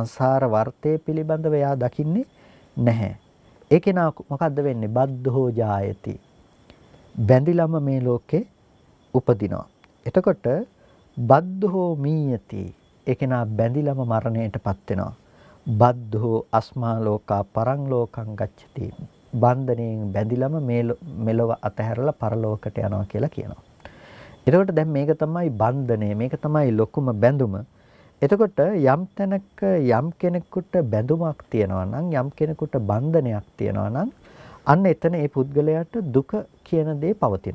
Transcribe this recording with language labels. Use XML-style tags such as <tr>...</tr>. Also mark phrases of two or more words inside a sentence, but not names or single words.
<si>සංසාර වර්තේ පිළිබඳව එයා දකින්නේ නැහැ. ඒ කෙනා මොකද්ද වෙන්නේ?</si> <pi>බද්ධෝ ජායති.</pi> <si>බැඳිලම මේ ලෝකේ උපදිනවා.</si> <pi>එතකොට බද්ධෝ මීයති.</pi> <si>ඒ කෙනා බැඳිලම මරණයටපත් වෙනවා.</si> <pi>බද්ධෝ අස්මා ලෝකා පරං ලෝකං ගච්ඡති.</pi> <si>බන්ධණයෙන් බැඳිලම මෙලොව අතහැරලා පරලෝකට යනවා කියලා කියනවා. එතකොට දැන් මේක තමයි බන්ධනය. මේක තමයි ලොකුම බැඳුම. එතකොට යම් තැනක යම් කෙනෙකුට බැඳුමක් තියෙනවා නම් යම් කෙනෙකුට බන්ධනයක් තියෙනවා නම් අන්න එතන ඒ පුද්ගලයාට දුක කියන දේ පවතිනවා.</si>